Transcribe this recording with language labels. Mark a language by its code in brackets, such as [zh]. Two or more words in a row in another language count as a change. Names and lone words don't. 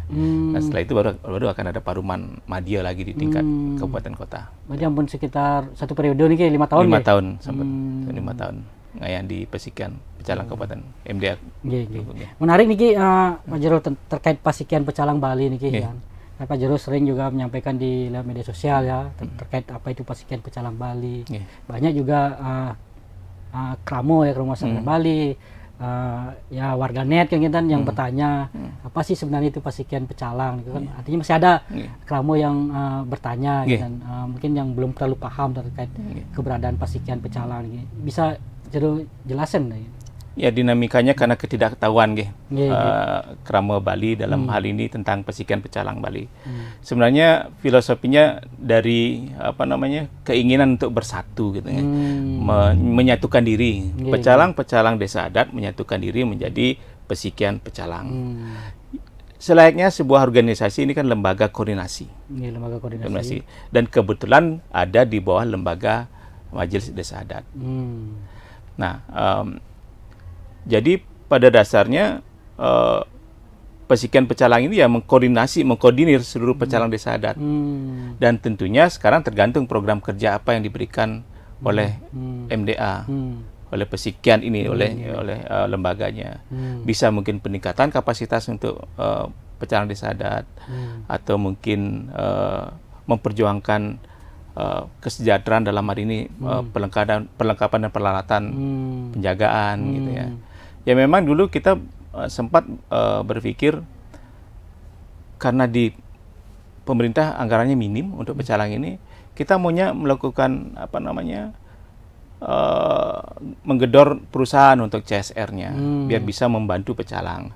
[id] Nah, setelah itu baru akan ada paruman madya lagi di tingkat kabupaten kota. Berarti ampun sekitar satu periode nih 5 tahun. 5 tahun sampai 5 tahun. ngayan di Pasikian Pecalang Kabupaten MDA. Nggih, nggih. Menarik niki Pak Jero terkait Pasikian Pecalang Bali niki Nggih. kan. Pak Jero sering juga menyampaikan di lewat media sosial ya terkait apa itu Pasikian Pecalang Bali. Nggih. Banyak juga kramo ya kramo masyarakat Bali, ya warganet kan gitu yang bertanya apa sih sebenarnya itu Pasikian Pecalang gitu kan. Artinya masih ada kramo yang bertanya gitu kan. Mungkin yang belum terlalu paham terkait keberadaan Pasikian Pecalang gitu. Bisa Jero jelasin nih. Ya, dinamikanya karena ketidaktahuan Nggih, krama Bali dalam hal ini tentang Pasikian Pecalang Bali. Sebenarnya filosofinya dari keinginan untuk bersatu gitu ya. Menyatukan diri. Pecalang desa adat menyatukan diri menjadi Pasikian Pecalang. Selayaknya sebuah organisasi ini kan lembaga koordinasi. Lembaga koordinasi. Dan kebetulan ada di bawah lembaga Majelis Desa Adat. Nah, jadi pada dasarnya Pasikian Pecalang ini ya mengkoordinir seluruh pecalang desa adat. Dan tentunya sekarang tergantung program kerja apa yang diberikan oleh MDA, oleh Pasikian ini, oleh lembaganya. Bisa mungkin peningkatan kapasitas untuk pecalang desa adat, atau mungkin memperjuangkan kesejahteraan dalam hal ini perlengkapan dan peralatan penjagaan gitu ya. Ya memang dulu kita sempat berpikir karena di pemerintah anggarannya minim untuk pecalang ini, kita maunya melakukan menggedor perusahaan untuk CSR-nya biar bisa membantu pecalang.